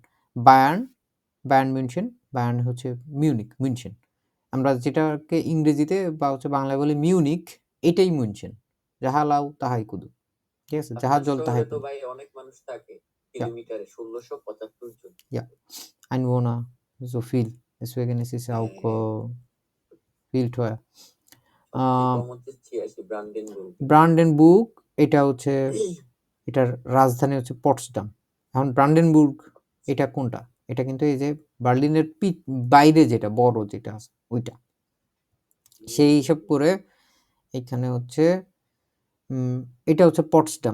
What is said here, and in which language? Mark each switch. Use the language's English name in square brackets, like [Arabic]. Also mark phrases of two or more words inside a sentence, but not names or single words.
[Bangla] বায়ার্ন মিউনশেন, বায়ার্ন হচ্ছে মিউনশেন। আমরা যেটাকে ইংরেজিতে বা হচ্ছে বাংলায় বলি মিউনিক, এটাই মিউনশেন। যাহা লাউ তাহাই কুদু, ঠিক আছে, যাহা আপনার জল তাহাই শহরে তো কুদু। ভাই অনেক মানুষ থাকে, কিলোমিটারে 1675 জন। [German] Ja, Einwohner, so viel. Deswegen ist es auch viel teuer. [Bangla] সবচেয়ে কম হচ্ছে 86 ব্রান্ডেনবুর্গ। ব্রান্ডেনবুর্গ এটা হচ্ছে, এটার রাজধানী হচ্ছে পটসডাম। এখন ব্রান্ডেনবুর্গ এটা কোনটা? এটা কিন্তু এই যে বার্লিনের বাইরে যেটা বড় যেটা আছে ওইটা। সেই হিসাব করে এখানে হচ্ছে এটা হচ্ছে পটসডাম।